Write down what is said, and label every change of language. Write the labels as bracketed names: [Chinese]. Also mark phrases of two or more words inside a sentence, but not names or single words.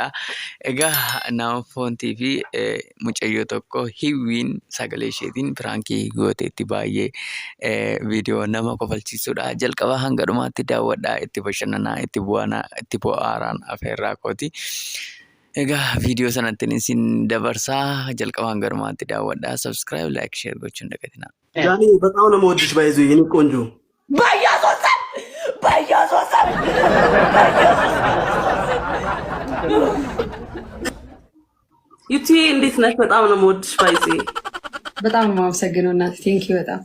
[Oromo] Egaa nama foon TV mucayyoo tokko hiwwiin sagalee isheetiin pirankii gooteetti baay'ee video nama kofalchiisudha. Jalqaba hanga dhumaatti daawwadhaa, itti bashannanaa, itti bu'aanaa, itti bo'aaraan afeerraa kooti. Egaa video sanatti isin dabarsaa jalqaba hanga dhumaatti daawwadhaa. [English] Subscribe, like, share [Oromo] gochuun dagatinaa. [Amharic] ጃኒ በጣም ነው የምወድሽ ባይዞ የኔ ቆንጆ በኢየሱስ ዩቲ እንዴት ነሽ? በጣም ነው የምወድሽ ባይዞ በጣም ነው የማመሰግነው እናቴ። [English] thank you [Amharic] በጣም